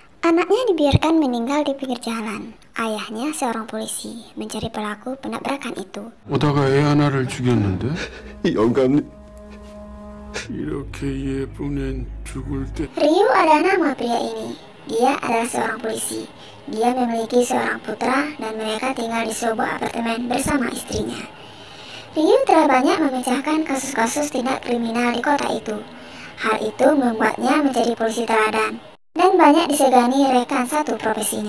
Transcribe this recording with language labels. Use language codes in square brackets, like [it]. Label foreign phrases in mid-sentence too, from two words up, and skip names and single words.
[id] Anaknya dibiarkan meninggal di pinggir jalan. Ayahnya seorang polisi mencari pelaku penabrakan itu. [ko] 오다가 애 하나를 죽였는데 영감님, 이렇게 예쁜 앤 죽을 때 [id] Ryu adalah nama pria ini. Dia adalah seorang polisi. Dia memiliki seorang putra dan mereka tinggal di sebuah apartemen bersama istrinya. Ryu telah banyak memecahkan kasus-kasus tindak kriminal di kota itu. Hal itu membuatnya menjadi polisi teladan dan banyak disegani rekan satu profesinya.